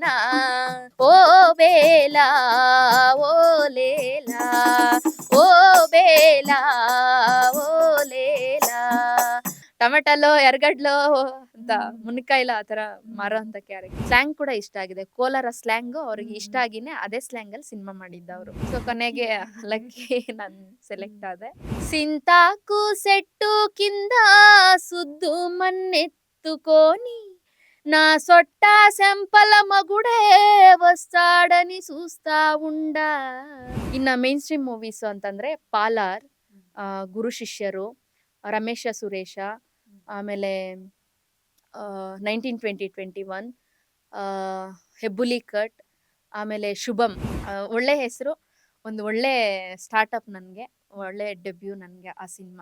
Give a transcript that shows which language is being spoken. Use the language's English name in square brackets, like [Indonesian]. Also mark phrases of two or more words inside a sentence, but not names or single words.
[Kannada] ಓ ಬೇಲ ಓ ಲೇಲ, ಓ ಬೇಲ ಓ ಲೇಲ. [Telugu] టొమెటొలో ఎర్గడ్లో [Kannada] ಅಂತ ಮುನ್ಕಾಯಿಲ ಆತರ ಮಾರೋ ಅಂತ ಕ್ಯಾರೆಕ್ಟರ್. ಸ್ಲ್ಯಾಂಗ್ ಕೂಡ ಇಷ್ಟ ಆಗಿದೆ, ಕೋಲಾರ ಸ್ಲ್ಯಾಂಗ್ ಅವ್ರಿಗೆ ಇಷ್ಟ ಆಗಿನೇ ಅದೇ ಸ್ಲ್ಯಾಂಗ್ ಅಲ್ಲಿ ಸಿನಿಮಾ ಮಾಡಿದ್ದವರು. ಸೊ ಕೊನೆಗೆ ಲಕ್ಕಿ ನಾನು ಸೆಲೆಕ್ಟ್ ಆದೆ. [Telugu] సింతాకు సెట్టు కింద సుద్దు మన్నెత్తుకొని నా సొట్ట సెంపల మగుడే వస్తాడని చూస్తా ఉండా. [Kannada] ಇನ್ನ [English] main stream movies [Kannada] ಅಂತಂದ್ರೆ ಪಾಲಾರ್, ಗುರು ಶಿಷ್ಯರು, ರಮೇಶ ಸುರೇಶ, ಆಮೇಲೆ 1920-21, ಹೆಬ್ಬುಲಿ ಕಟ್, ಆಮೇಲೆ ಶುಭಂ. ಒಳ್ಳೆ ಹೆಸರು, ಒಂದು ಒಳ್ಳೆ ಸ್ಟಾರ್ಟ್ಅಪ್, ನನಗೆ ಒಳ್ಳೆ ಡೆಬ್ಯೂ ನನಗೆ ಆ ಸಿನಿಮಾ.